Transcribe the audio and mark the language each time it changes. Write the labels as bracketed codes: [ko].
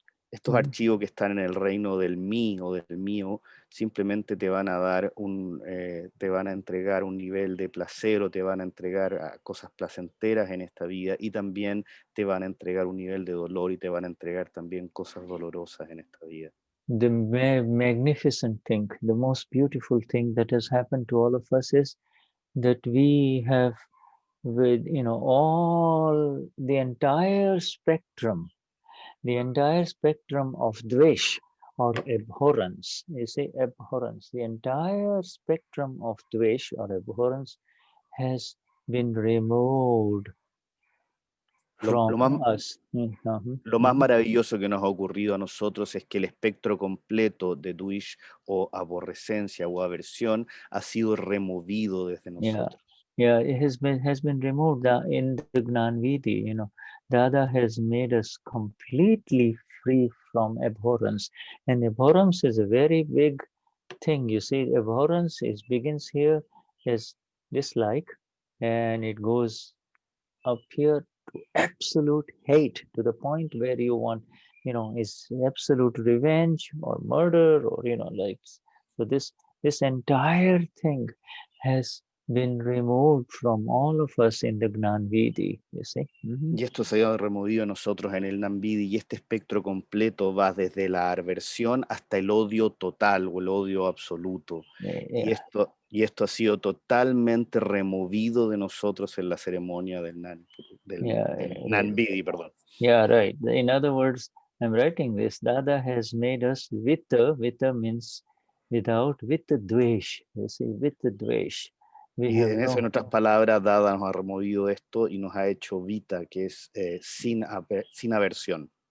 [es] Estos archivos que están en el reino del mí o del mío simplemente te van a dar te van a entregar un nivel de placer o te van a entregar cosas placenteras en esta vida, y también te van a entregar un nivel de dolor y te van a entregar también cosas dolorosas en esta vida. [en] The magnificent thing, the most beautiful thing that has happened to all of us is that we have, with all the entire spectrum of dvesh or abhorrence. You say abhorrence. The entire spectrum of dvesh or abhorrence has been removed from us. [es] Lo más maravilloso que nos ha ocurrido a nosotros es que el espectro completo de dvesh o aborrecencia o aversión ha sido removido desde nosotros. [en] Yeah, it has been removed in the Gnani. Dada has made us completely free from abhorrence, and abhorrence is a very big thing. You see, abhorrence begins here as dislike, and it goes up here to absolute hate, to the point where you want, is absolute revenge or murder, or so this entire thing has been removed from all of us in the Gnani, you see. [es] Y esto se ha removido a nosotros en el Gnani, y este espectro completo va desde la aversión hasta el odio total o el odio absoluto. [en] Yeah. [es] Y esto ha sido totalmente removido de nosotros en la ceremonia del Gnani, perdón. [en] Yeah, right. In other words, I'm writing this. Dada has made us vita means without, with the dvesh. You see, with the dvesh. [es] Y en eso, en otras palabras, Dada nos ha removido esto y nos ha hecho Vita, que es sin aversión.